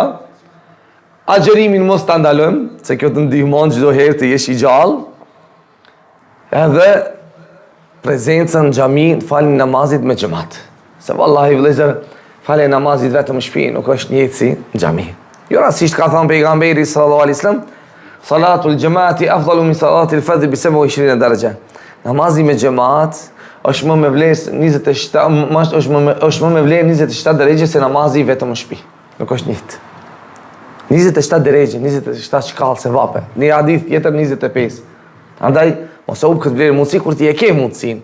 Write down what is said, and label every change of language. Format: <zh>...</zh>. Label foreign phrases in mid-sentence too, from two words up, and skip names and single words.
<sq>Agjerimin mos të ndalojmë, se kjo të ndihmon çdo herë të jesh i gjallë. Edhe prezencën në xhami, falin namazit me xhamat. Se vallahi vëllezër, falin namazit vetëm në shtëpi, nuk është njëjtë si në xhami. Jo rastisht ka thënë pejgamberi</sq> <ar>صلى الله عليه وسلم, صلاة الجماعة أفضل من صلاة الفذ بـ27 درجة.</ar> <sq>Namazi me xhamat është më me vlerë 27, është më me vlerë 27 derajë se namazi vetëm në shtëpi. Nuk është njëjtë. 27 derajë, 27 shkallë se vape. Një hadith tjetër 25. Andaj mos u këtë vlerë mundësi kur ti e ke mundësin.</sq>